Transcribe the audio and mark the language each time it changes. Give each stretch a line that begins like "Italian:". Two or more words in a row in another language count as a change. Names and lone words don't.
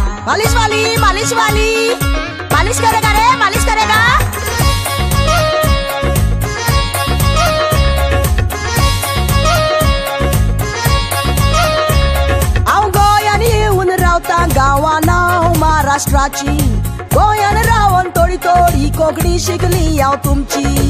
Hindi: मालिश वाली मालिश वाली, मालिश करेगा रे, मालिश करेगा।
Konkani: हांव गोंयान येवन रावता गांवां नांव महाराष्ट्राची, गोंयान रावन थोडी थोडी कोंकणी शिकली हांव तुमची।